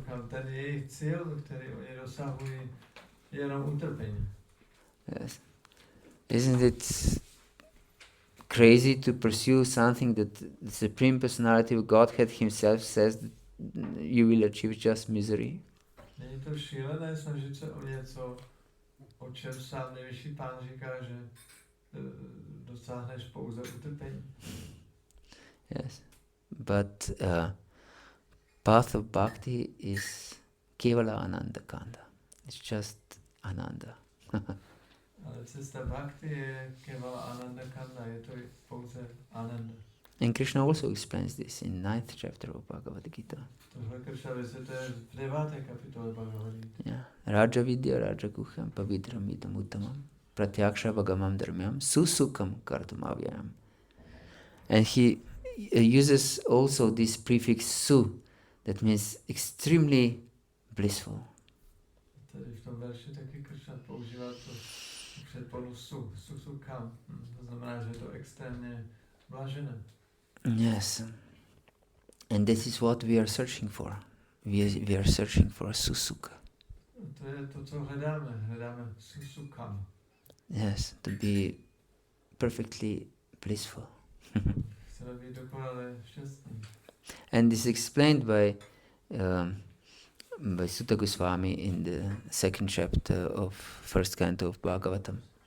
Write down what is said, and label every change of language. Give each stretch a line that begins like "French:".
Czech: Ten jejich cíl, který oni dosahují, je jenom utrpení.
English: Yes. Isn't it crazy to pursue something that the Supreme Personality of Godhead Himself says that you will achieve just misery?
Czech: Není to šílené snažit se o něco, o čem sám nejvyšší pán říká, že dosáhneš pouze utrpení.
English: Yes. But path of bhakti is Kevala-ananda-kanda. It's just ananda.
Czech: Ale cesta bhakti je Kevala-ananda-kanda, je to pouze ananda.
English: And Krishna also explains this in 9th chapter of Bhagavad-gita.
Czech: Tohle Krishna vysvětluje v 9. kapitole Bhagavad-gita.
Sanskrit: Yeah. Raja vidya raja guhyam pavitram idam uttamam pratyaksha vagamam dharmyam susukam kartum avyayam.
English: And he uses also this prefix su, that means extremely blissful.
Czech: Tady v tom verši taky Krishna používá to předponu susukam. To znamená, že je to extrémně blažené.
English: Yes. And this is what we are searching for. We are searching for susukha.
Czech: To je to, co hledáme. Hledáme susukam.
English: Yes, to be perfectly blissful.
Czech: Chceme být dokonale šťastní.
English: And this is explained by Sutta Goswami in the 2nd chapter of 1st canto of Bhagavatam.